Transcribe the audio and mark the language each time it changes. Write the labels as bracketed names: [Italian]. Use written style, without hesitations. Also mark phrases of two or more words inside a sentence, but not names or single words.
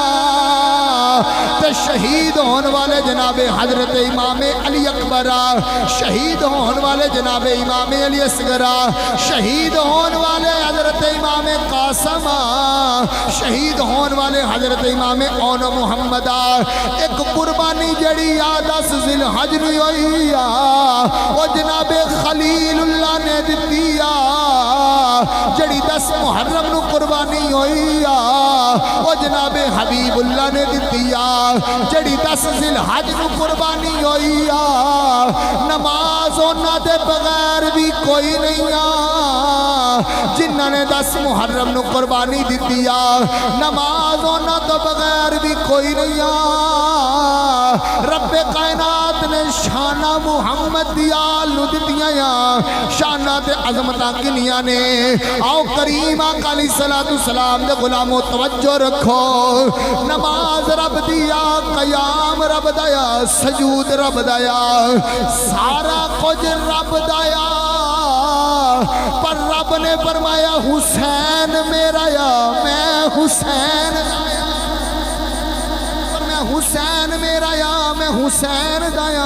[Punjabi] شہید ہون والے جناب حضرت امام علی اکبر، شہید ہون والے جناب امام علی اصغر، شہید ہون والے حضرت امام قاسم، شہید ہون والے حضرت امام اون محمد۔ ایک قربانی جڑی 10 ذی الحج نو ہوئی وہ جناب خلیل اللہ نے دتی، جڑی 10 محرم نو قربانی ہوئی وہ جناب حبیب اللہ نے دتی، جڑی 10 ذی الحج نو قربانی ہوئی نماز انہاں دے بغیر بھی کوئی نہیں جنہاں نے 10 محرم نو قربانی دتی، نماز انہاں تو بغیر بھی کوئی نہیں۔ رب کائنات نے شانہ محمد دیال نو دتیاں، شانہ تے عظمتاں کنیاں نے۔ آؤ کریم آقا [Arabic] علیہ السلام [Punjabi] دے غلامو توجہ رکھو، نماز رب دیا، قیام رب دیا، سجود رب دیا، سارا کچھ رب دیا، پر رب نے فرمایا حسین میرا یا میں حسین دایا، حسین میرا یا میں حسین دایا۔